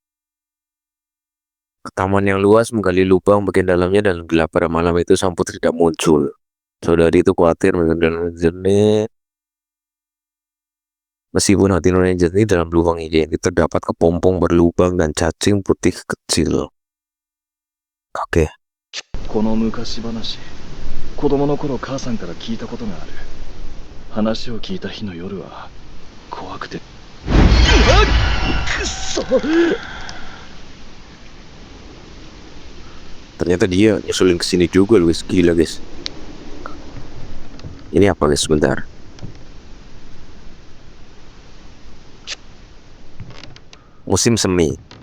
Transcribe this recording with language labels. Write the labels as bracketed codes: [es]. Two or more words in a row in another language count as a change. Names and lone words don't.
[id] Ke taman yang luas menggali lubang bagian dalamnya dan gelap pada malam itu sang putri tidak muncul. Saudari itu khawatir dengan jernih. Meskipun hati nurani jernih dalam lubang ini terdapat kepompong berlubang dan cacing putih kecil. Oke. [ja] この昔話、子供の頃母さんから聞いたことがある。話を聞いた日の夜は怖くて。くっそ。 [id] Ternyata dia nyusulin ke sini juga, Luis. Gila, guys. Ini apa, guys? Sebentar. Musim semi.